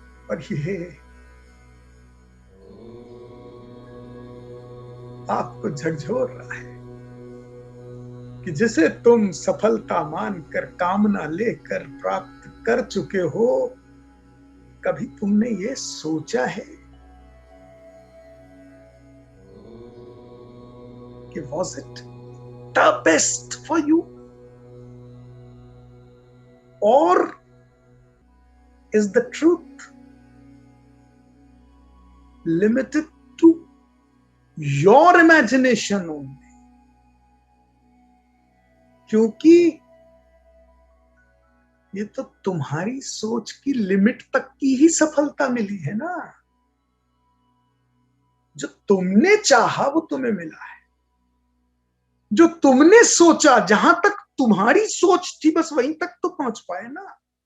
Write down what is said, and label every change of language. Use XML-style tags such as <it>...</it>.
<hi>और ये आपको झकझोर रहा है कि जिसे तुम सफलता मानकर कामना लेकर प्राप्त कर चुके हो, कभी तुमने ये सोचा है कि</hi> <en>was it the best for you? Or is the truth limited to your imagination only?</en> <hi>क्योंकि ये तो तुम्हारी सोच की लिमिट तक की ही सफलता मिली है ना। जो तुमने चाहा वो तुम्हें मिला है। जो तुमने सोचा, जहां तक तुम्हारी सोच थी बस वहीं तक तो पहुंच पाए ना।</hi>